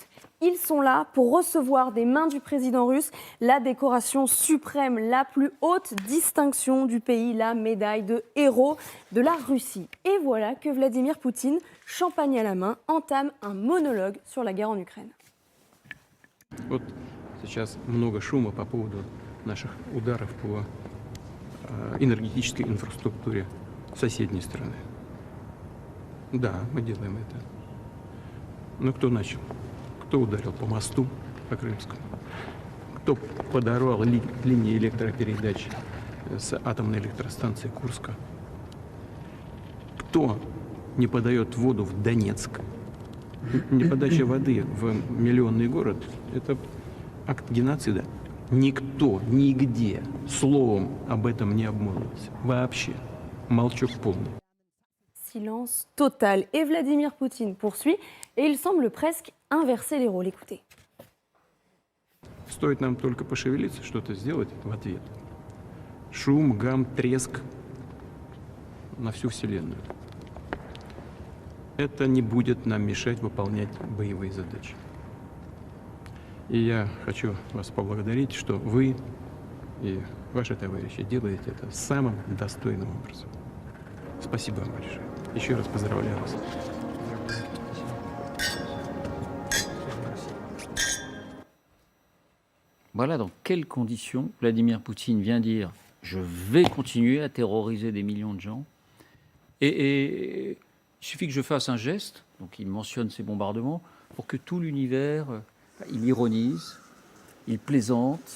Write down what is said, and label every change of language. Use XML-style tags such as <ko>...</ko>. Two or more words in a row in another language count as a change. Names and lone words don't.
<fr>Ils sont là pour recevoir des mains du président russe la décoration suprême, la plus haute distinction du pays, la médaille de héros de la Russie. Et voilà que Vladimir Poutine, champagne à la main, entame un monologue sur la guerre en Ukraine.</fr> <ru>Вот сейчас много шума по поводу наших ударов по энергетической инфраструктуре соседней страны. Да, мы делаем это. Но кто начал? Кто ударил по мосту, по Крымскому? Кто подорвал линии электропередач с атомной электростанции Курска? Кто не подает воду в Донецк? Неподача воды в миллионный город – это акт геноцида. Никто, нигде словом об этом не обмолвился. Вообще. Молчок полный.</ru> <fr>Silence total. Et Vladimir Poutine poursuit, et il semble presque inverser les rôles. Écoutez.</fr> <ru>Стоит нам только пошевелиться, что-то сделать в ответ. Шум, гам, треск на всю Вселенную. Это не будет нам мешать выполнять боевые задачи. И я хочу вас поблагодарить, что вы и ваши товарищи делаете это самым достойным образом. Спасибо вам большое. Еще раз поздравляю вас.</ru> <fr>Voilà dans quelles conditions Vladimir Poutine vient dire « je vais continuer à terroriser des millions de gens ». Et il suffit que je fasse un geste, donc il mentionne ces bombardements, pour que tout l'univers, il ironise, il plaisante.</fr>